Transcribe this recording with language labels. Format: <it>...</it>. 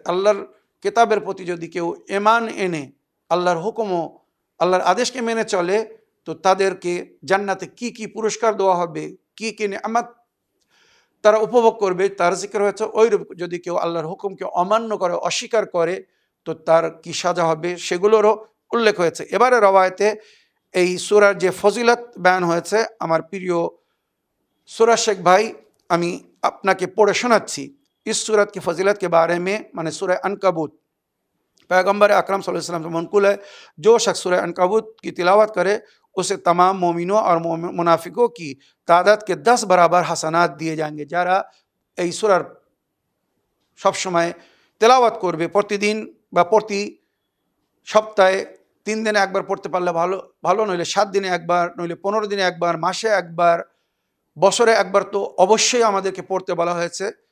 <bn>আল্লাহর কিতাবের প্রতি যদি কেউ ঈমান এনে আল্লাহর হুকুম ও আল্লাহর আদেশকে মেনে চলে, তো তাদেরকে জান্নাতে কি কি পুরস্কার দেওয়া হবে, কি কি নিয়ামত তারা উপভোগ করবে, তার জিকির হয়েছে। ওইরূপ যদি কেউ আল্লাহর হুকুমকে অমান্য করে, অস্বীকার করে, তো তার কি সাজা হবে সেগুলোরও উল্লেখ হয়েছে। এবারে রওয়ায়েতে এই সূরার যে ফজিলত বয়ান হয়েছে, আমার প্রিয় सूरज शेख भाई, আমি আপনাকে পড়ে শোনাচ্ছি।</bn> <hi>इस सूरत की फजीलत के बारे में, माने सूरह अनकबूत, पैगम्बर अकरम सल्लल्लाहु अलैहि वसल्लम से मनकुल है, जो शख्स सूरह अनकबूत की तिलावत करे उसे तमाम मोमिनों और मुनाफिकों की तादाद के 10 बराबर हसनात दिए जाएंगे।</hi> <bn>যারা এই সূরার সব সময় তেলাওয়াত করবে, প্রতিদিন বা প্রতি সপ্তাহে 3 দিনে একবার পড়তে পারলে ভালো, ভালো নইলে 7 দিনে একবার, নইলে 15 দিনে একবার, মাসে একবার, বছরে একবার তো অবশ্যই আমাদেরকে পড়তে বলা হয়েছে।</bn>